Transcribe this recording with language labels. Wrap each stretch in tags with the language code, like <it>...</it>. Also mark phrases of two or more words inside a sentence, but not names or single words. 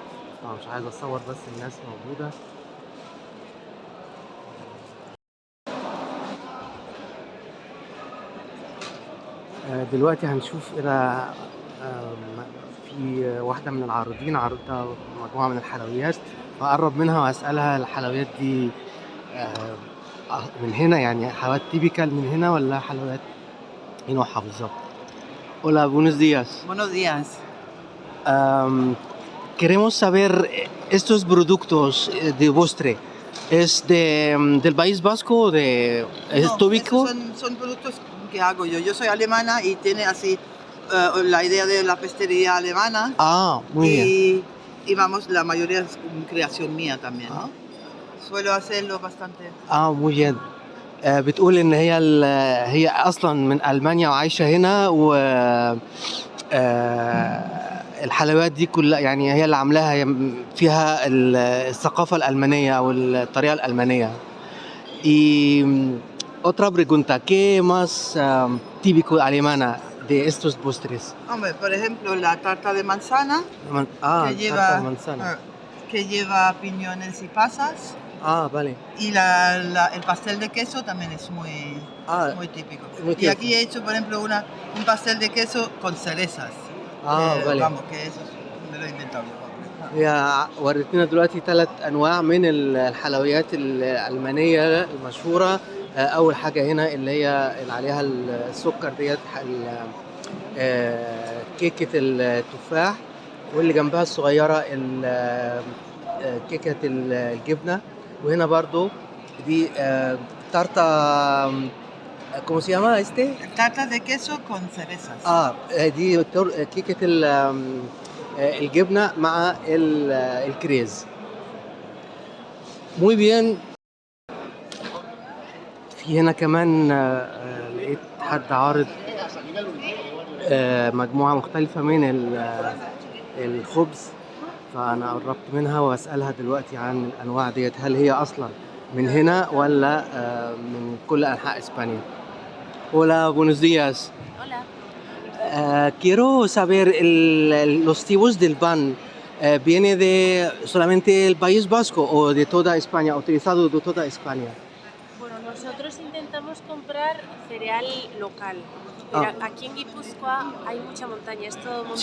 <ar>طبعا مش عايز أصور بس الناس موجودة. دلوقتي هنشوف إلى في واحدة من العارضين عرضتها مجموعة من الحلويات، فأقرب منها وأسألها الحلويات دي من هنا، يعني حلويات تيبيكال من هنا ولا حلويات ايه نوعها بالظبط؟</ar> <es>Hola, buenos días. Buenos días. Queremos saber estos productos de postre. ¿Es del País Vasco o es No, típico? esos son productos que hago yo. Yo soy alemana y tiene así la idea de la pastelería alemana. Muy bien. Y vamos, la mayoría es creación mía también, ¿no? Suelo hacerlo bastante. muy bien.</es> <ar>بتقول ان هي اصلا من المانيا وعايشه هنا، و الحلويات دي كلها يعني هي اللي عاملاها، فيها الثقافه الالمانيه او الطريقه الالمانيه.</ar> <es>Y otra pregunta, ¿qué más típico alemana de estos postres? Hombre, por ejemplo, la tarta de manzana, tarta de manzana. Que lleva piñones y pasas. Vale. Y el pastel de queso también es muy típico. Muy y aquí he hecho, por ejemplo, un pastel de queso con cerezas. Vale. Vamos, que eso es me lo he inventado yo.</es> <ar>هي وريتنا دلوقتي 3 أنواع من الحلويات الألمانية المشهورة. أول حاجة هنا اللي هي اللي عليها السكر ديّة كيكة التفاح، واللي جنبها الصغيرة كيكة الجبنة، وهنا برضه دي تارتة</ar> <es>¿cómo se llama este؟ Tarta de queso con cerezas.</es> <ar>دي كيكة الجبنة مع الكريز.</ar> <es>muy bien.</es> <ar>في هنا كمان لقيت حد عارض مجموعة مختلفة من الخبز، فأنا قربت منها وأسألها دلوقتي عن الأنواع ديت، هل هي أصلا من هنا ولا من كل أنحاء إسبانيا.</ar> <es>Hola, buenos días. Hola. Quiero saber los tipos del pan. ¿Viene de solamente el País Vasco o de toda España, utilizado de toda España? Bueno, nosotros intentamos comprar cereal local, pero aquí en Guipúzcoa hay mucha montaña, es todo montaña,</es>